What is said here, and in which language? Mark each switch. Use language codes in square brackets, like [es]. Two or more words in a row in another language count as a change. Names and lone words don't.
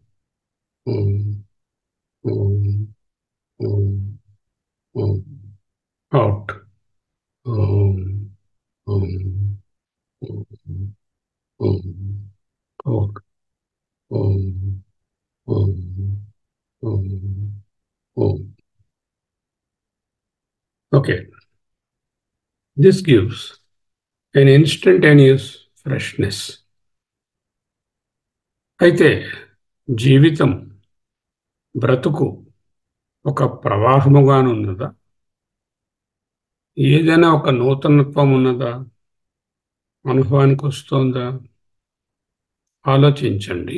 [en] Om. Om. Om. Om. Out. Om. Om. Om. Om. Hold. Om. Om. Om. Om. Okay. This gives an instantaneous freshness. [te] అయితే జీవితం బ్రతుకు ఒక ప్రవాహముగానున్నదా? ఏదైనా ఒక నూతనత్వం ఉన్నదా? అనుభవానికి వస్తోందా? ఆలోచించండి.